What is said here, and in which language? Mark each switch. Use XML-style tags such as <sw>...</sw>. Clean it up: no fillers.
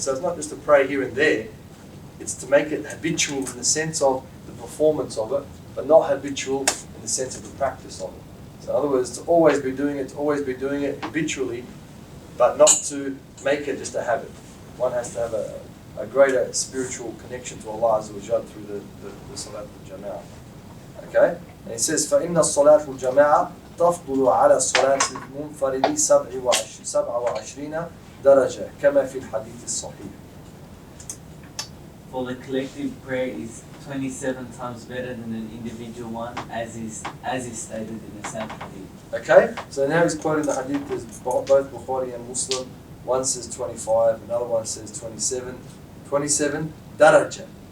<en>So it's not just to pray here and there, it's to make it habitual in the sense of the performance of it, but not habitual in the sense of the practice of it. So in other words, to always be doing it habitually, but not to make it just a habit. One has to have a greater spiritual connection to Allah Azza wa Jal through the Salat al-Jama'ah. Okay? And he says,</en> <ar>فَإِنَّ الصَّلَاةُ الْجَمَاعَةِ تفضل على الصلاة المنفرد 27 درجة كما في الحديث الصحيح.</ar> <en>For the collective prayer is 27 times better than an individual one, as is stated in the same hadith. Okay, so now he's quoting the hadith as both Bukhari and Muslim. One says 25, another one says 27. 27 daraja.</en>